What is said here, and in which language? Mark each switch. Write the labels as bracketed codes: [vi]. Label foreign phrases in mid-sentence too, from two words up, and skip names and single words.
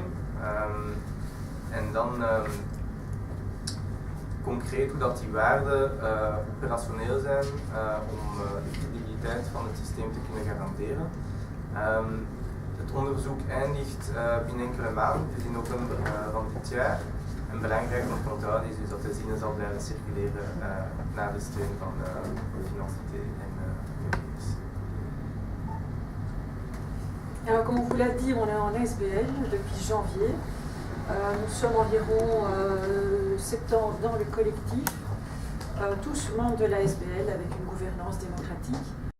[nl] En dan concreet hoe dat die waarden operationeel zijn om de credibiliteit van het systeem te kunnen garanderen. Het onderzoek eindigt binnen enkele maanden, dus in november van dit jaar. En belangrijk om te onthouden is dus dat de zinnen zal blijven circuleren na de steun van Financité en ULBS. [fr] Alors, comme on vous l'a dit, on est en SBL depuis janvier. Nous sommes environ 70 dans le collectif, tous membres de la SBL avec une gouvernance démocratique.